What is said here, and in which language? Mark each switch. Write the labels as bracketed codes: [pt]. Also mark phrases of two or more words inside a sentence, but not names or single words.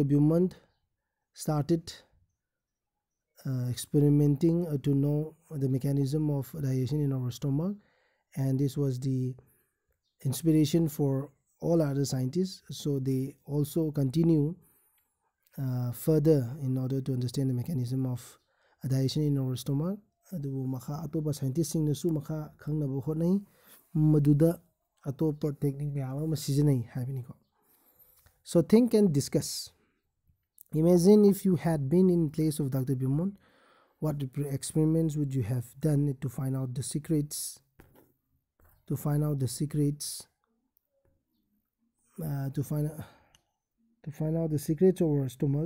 [en] Beaumont started experimenting to know the mechanism of digestion in our stomach, and this was the inspiration for all other scientists. So they also continue further in order to understand the mechanism of digestion in our stomach. [mni] Adubu makha atopa scientists sing nasu makha khangnaba hotnai maduda atopa technique meyam ama sijanai habini ko. [en] So think and discuss. Imagine if you had been in place of Dr. Beaumont, what experiments would you have done to find out the secrets? To find out the secrets of our stomach.